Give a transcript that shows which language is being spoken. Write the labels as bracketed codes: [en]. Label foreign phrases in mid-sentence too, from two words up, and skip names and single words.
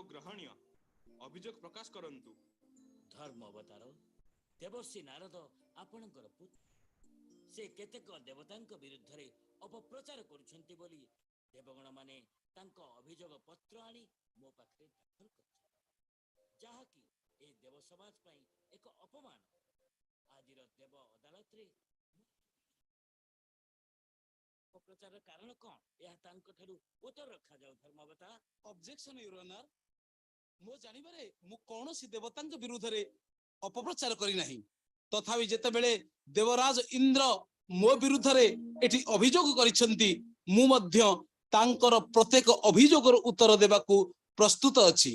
[or] ଗ୍ରହଣୀୟ ଅଭିଯୋଗ ପ୍ରକାଶ କରନ୍ତୁ। ଧର୍ମ ଅବତାର ଦେବର୍ଷି ନାରଦ ଆପଣଙ୍କର ପୁତ୍ର ସେ କେତେକ ଦେବତାଙ୍କ ବିରୁଦ୍ଧ ରେ ଅପପ୍ରଚାର କରୁଛନ୍ତି ବୋଲି ଦେବଗଣ ମାନେ ତାଙ୍କୁ ଅଭିଯୋଗ ପତ୍ର ଆଣି ମୋ ପାଖରେ ଦାଖଲ କର ଯାହା କି ଏ ଦେବ ସମାଜ ପାଇଁ ଏକ ଅପମାନ ଆଜିର ଦେବ ଅଦାଲତ ରେ ଅପପ୍ରଚାରର କାରଣ କଣ ଏହା ତାଙ୍କ ଠାରୁ ଉତ୍ତର ରଖାଯାଉ ଧର୍ମାବତାର। [en] Objection your honour, [or] ମୋ ଜାଣିବାରେ ମୁଁ କୌଣସି ଦେବତାଙ୍କ ବିରୁଦ୍ଧରେ ଅପପ୍ରଚାର କରିନାହିଁ। ତଥାପି ଯେତେବେଳେ ଦେବରାଜ ଇନ୍ଦ୍ର ମୋ ବିରୁଦ୍ଧରେ ଏଠି ଅଭିଯୋଗ କରିଛନ୍ତି, ମୁଁ ମଧ୍ୟ ତାଙ୍କର ପ୍ରତ୍ୟେକ ଅଭିଯୋଗର ଉତ୍ତର ଦେବାକୁ ପ୍ରସ୍ତୁତ ଅଛି।